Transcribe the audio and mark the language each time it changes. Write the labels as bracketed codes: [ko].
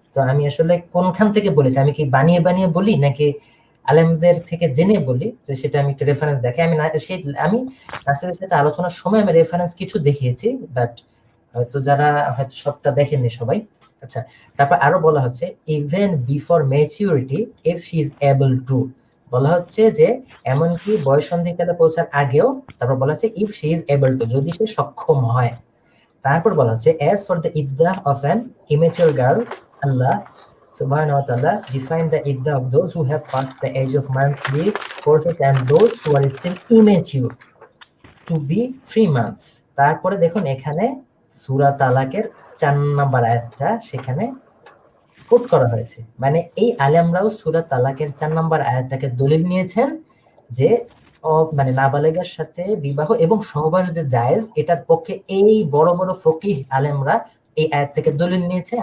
[bn] তো আমি আসলে কোনখান থেকে বলেছি, আমি কি বানিয়ে বানিয়ে বলি নাকি আলেমদের থেকে জেনে বলি, তো সেটা আমি একটু রেফারেন্স দেখে আমি নাস্তিকদের সাথে আলোচনার সময় আমি রেফারেন্স কিছু দেখিয়েছি, বাট হয়তো যারা হয়তো সবটা দেখেননি সবাই। আচ্ছা, তারপর আরো বলা হচ্ছে [en] even before maturity if she is able to, [bn] বলা হচ্ছে যে এমনকি বয়ঃসন্ধিকালে পৌঁছার আগেও, তারপর বলা হচ্ছে [en] if she is able to, [bn] যদি সে সক্ষম হয়। তারপর বলা হচ্ছে [en] as for the iddah of an immature girl, Allah subhanahu wa ta'ala define the iddah of those who have passed the age of monthly courses and those who are still immature to be 3 months. [bn] তারপরে দেখুন এখানে সূরা তালাকের 4 নম্বর আয়াতটা সেখানে coat করা হয়েছে। মানে এই আলেমরাও সূরা তালাকের 4 নম্বর আয়াতটাকে দলিল নিয়েছেন যে মানে নাবালেগার সাথে বিবাহ এবং সহবাস যে জায়েজ, এটার পক্ষে এই বড় বড় ফকিহ আলেমরা এই আয়াত থেকে দলিল নিয়েছে।